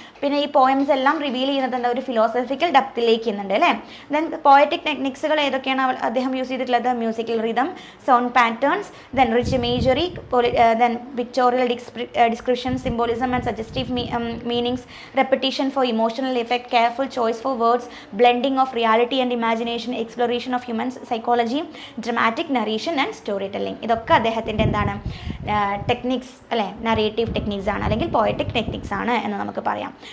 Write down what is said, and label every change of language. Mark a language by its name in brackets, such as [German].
[Malayalam] പിന്നെ ഈ പോയംസ് എല്ലാം റിവീൽ ചെയ്യുന്നത് ഒരു ഫിലോസഫിക്കൽ ഡെപ്തിലേക്ക് ചെയ്യുന്നുണ്ട് അല്ലേ? [English] then [Malayalam] പോയറ്റിക് ടെക്നിക്സുകൾ ഏതൊക്കെയാണ് അദ്ദേഹം യൂസ് ചെയ്തിട്ടുള്ളത്? [English] Musical rhythm, sound patterns, then rich imagery, then pictorial description, symbolism and suggestive meanings, repetition for emotional effect, careful choice for words, blending of reality and imagination, exploration of human psychology, dramatic narration and storytelling. [Malayalam] ഇതൊക്കെ അദ്ദേഹത്തിൻ്റെ എന്താണ് techniques അല്ലേ, narrative techniques ആണ് അല്ലെങ്കിൽ poetic techniques ആണ് എന്ന് നമുക്ക് പറയാം.